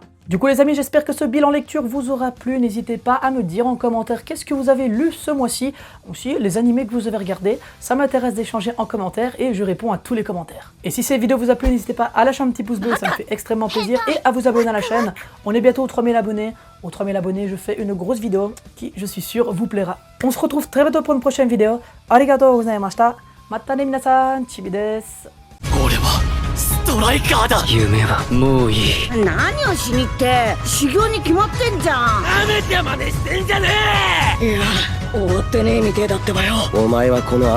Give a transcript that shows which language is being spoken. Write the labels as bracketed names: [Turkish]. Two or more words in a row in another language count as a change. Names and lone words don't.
[French] Du coup les amis, j'espère que ce bilan lecture vous aura plu, n'hésitez pas à me dire en commentaire qu'est-ce que vous avez lu ce mois-ci, aussi les animés que vous avez regardés, ça m'intéresse d'échanger en commentaire et je réponds à tous les commentaires. Et si cette vidéo vous a plu, n'hésitez pas à lâcher un petit pouce bleu, ça me fait extrêmement plaisir, et à vous abonner à la chaîne. On est bientôt aux 3000 abonnés, aux 3000 abonnés je fais une grosse vidéo qui je suis sûr vous plaira. On se retrouve très bientôt pour une prochaine vidéo, [Japanese] ありがとうございました、またねみなさん、ちびです. トライカーだ。夢はもういい。何をしにって修行に決まってんじゃん。なめて真似してんじゃねえ。いや終わってねえみてえだってばよ。